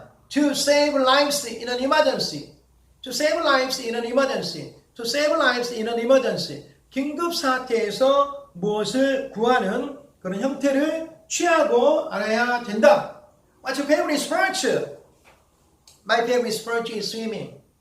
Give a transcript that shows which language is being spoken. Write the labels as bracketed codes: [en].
[en] To save lives in an emergency. To save lives in an emergency. To save lives in an emergency. [ko] 긴급 사태에서 무엇을 구하는 그런 형태를 취하고 알아야 된다. [en] What's your favorite sport? My favorite sport is swimming.